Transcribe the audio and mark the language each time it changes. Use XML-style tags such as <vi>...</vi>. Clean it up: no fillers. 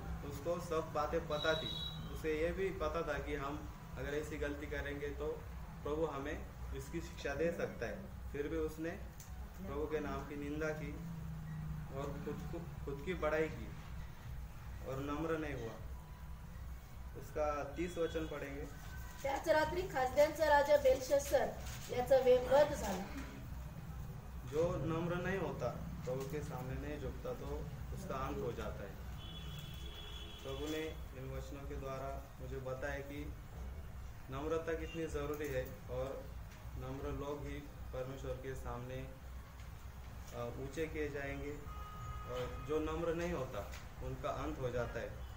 <hi>उसको सब बातें पता थी. उसे ये भी पता था कि हम अगर ऐसी गलती करेंगे तो प्रभु हमें इसकी शिक्षा दे सकता है. फिर भी उसने प्रभु के नाम की निंदा की और खुद की बड़ाई की और नम्र नहीं हुआ. उसका 30 वचन पढ़ेंगे.</hi> <mr>त्याच रात्री खासद्यांचा राजा बेलशस्सर याचा वध झाला.</mr> <hi>जो नम्र नहीं होता, प्रभु के सामने नहीं झुकता, तो उसका अंत हो जाता है. प्रभु ने इन वचनों के द्वारा मुझे बताया कि नम्रता कितनी ज़रूरी है और नम्र लोग ही परमेश्वर के सामने ऊंचे किए जाएंगे, और जो नम्र नहीं होता उनका अंत हो जाता है.</hi>